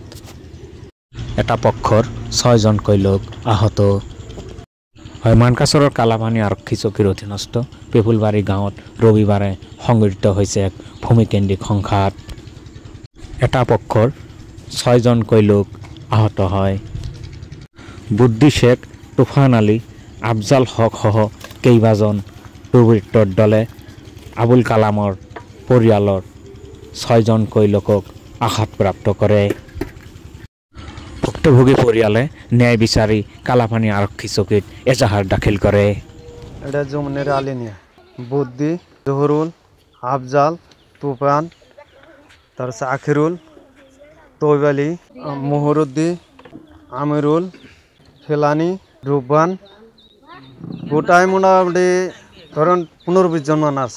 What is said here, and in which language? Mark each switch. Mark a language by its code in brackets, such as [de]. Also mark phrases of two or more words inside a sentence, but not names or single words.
[as] এটা পক্ষৰ 6জনকৈ লোক আহত হয়। মানকাচৰৰ কালাপানী আৰক্ষী চকীৰ অধীনস্থ পিপুলবাড়ি গাঁৱত ৰবিবাৰে সংঘটিত হৈছে এক ভূমিকেন্দ্ৰিক সংঘাত। এটা পক্ষৰ 6জনকৈ লোক আহত হয়। বুদ্ধি শেখ, তুফান আলী, আফজাল হক সহ কেইবাজন দুৰ্বৃত্তৰ দলে আবুল কালামৰ পৰিয়ালৰ 6জনকৈ লোকক আঘাতপ্ৰাপ্ত কৰে। ভুক্তভোগী পৰিয়ালে ন্যায় বিচাৰি কালাপানী আৰক্ষী চকীত এজাহাৰ দাখিল কৰে। [bn] এটা যমুনের আলিনিয়া বুদ্ধি, জহুরুল, আফজাল, তুফান, তার আখিরুল, তৈব আলী, মোহরুদ্দি, আমিরুল, ফেলানি, রুবান, গোটাই মোটামুটি ধরেন 15-20 জন মান আছে।